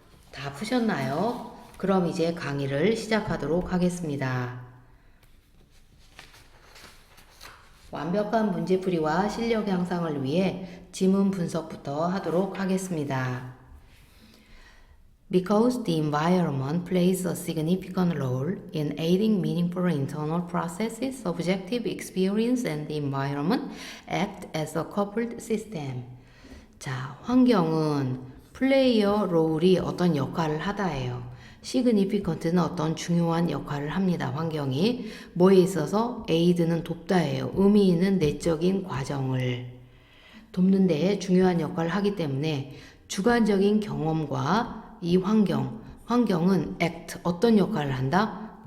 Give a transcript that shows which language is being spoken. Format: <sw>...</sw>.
<ko>다 푸셨나요? 그럼 이제 강의를 시작하도록 하겠습니다. 완벽한 문제풀이와 실력 향상을 위해 지문 분석부터 하도록 하겠습니다.</ko> <en>Because the environment plays a significant role in aiding meaningful internal processes, subjective experience and the environment act as a coupled system.</en> <ko>자, 환경은 플레이어 롤이 어떤 역할을 하다예요. 시그니피컨트는 어떤 중요한 역할을 합니다. 환경이 뭐에 있어서 에이드는 돕다예요. 의미 있는 내적인 과정을 돕는 데 중요한 역할을 하기 때문에 주관적인 경험과 이 환경은 act 어떤 역할을 한다?</ko>